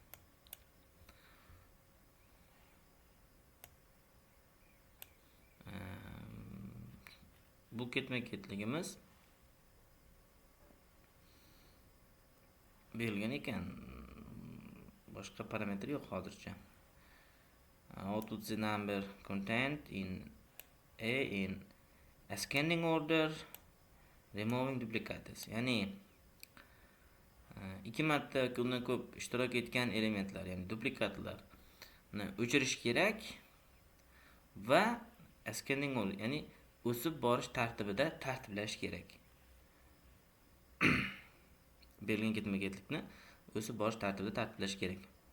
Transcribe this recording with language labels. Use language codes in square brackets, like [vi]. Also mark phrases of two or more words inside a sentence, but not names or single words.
[uz] Bu ketma-ketligimiz berilgan ekan. Boshqa parametr yo'q hozircha. [en] Output the number contained in A in ascending order, removing duplicates. [uz] Ya'ni ikki marta undan ko'p ishtirok etgan elementlar, ya'ni duplikatlarni o'chirish kerak va [en] ascending order, [uz] ya'ni o'sib borish tartibida tartiblash kerak. Berilgan ketma-ketlikni o'sib borish tartibida tartiblash kerak.